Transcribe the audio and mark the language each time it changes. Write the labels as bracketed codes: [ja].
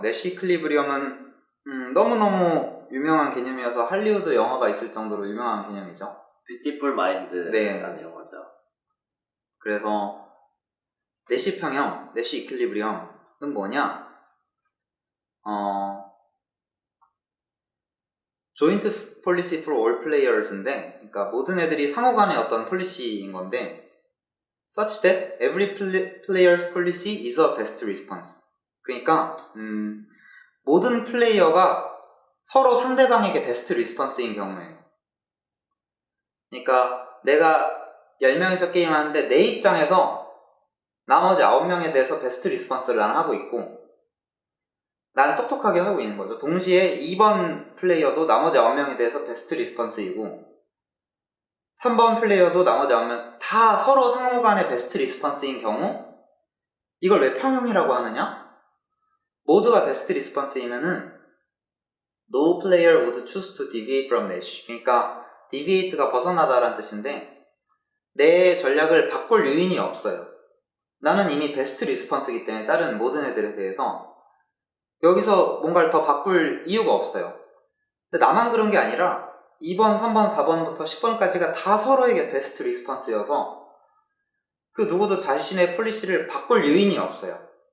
[ko] 내시 이퀄리브리엄은 너무너무 유명한 개념이어서 할리우드 영화가 있을 정도로 유명한 개념이죠. 뷰티풀 마인드라는 영화죠. 그래서 내시 평형, 내시 이퀄리브리엄은 뭐냐? 조인트 폴리시 [en] for all players인데, [ko] 그러니까 모든 애들이 상호 간의 어떤 폴리시인 건데, [en] such that every player's policy is a best response. [ko] 그러니까 모든 플레이어가 서로 상대방에게 베스트 리스폰스인 경우에요. 그러니까 내가 10명이서 게임하는데 내 입장에서 나머지 9명에 대해서 베스트 리스폰스를 난 하고 있고, 난 똑똑하게 하고 있는 거죠. 동시에 2번 플레이어도 나머지 9명에 대해서 베스트 리스폰스이고, 3번 플레이어도 나머지 9명 다 서로 상호 간의 베스트 리스폰스인 경우, 이걸 왜 평형이라고 하느냐? 모두가 베스트 리스폰스이면은 [en] No player would choose to deviate from mesh. [ko] 그러니까 deviate가 벗어나다라는 뜻인데, 내 전략을 바꿀 요인이 없어요. 나는 이미 베스트 리스폰스이기 때문에 다른 모든 애들에 대해서 여기서 뭔가를 더 바꿀 이유가 없어요. 근데 나만 그런 게 아니라 2번, 3번, 4번부터 10번까지가 다 서로에게 베스트 리스폰스여서 그 누구도 자신의 폴리시를 바꿀 요인이 없어요.